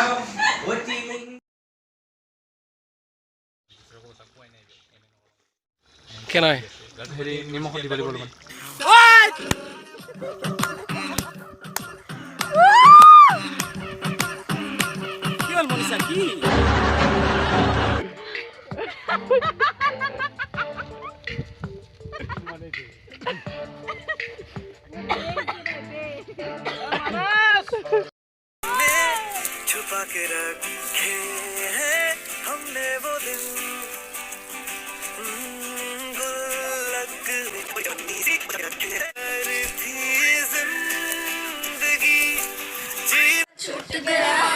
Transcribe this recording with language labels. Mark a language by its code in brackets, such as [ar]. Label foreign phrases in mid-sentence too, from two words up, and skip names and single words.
[as] কেন হেৰি নিমখ দিব লাগিব অলপমান কি হ'ল মনিষা কি [hi] छुपा के रखे हैं हमने वो दिन गुल्लक थी जिंदगी जी छूट गया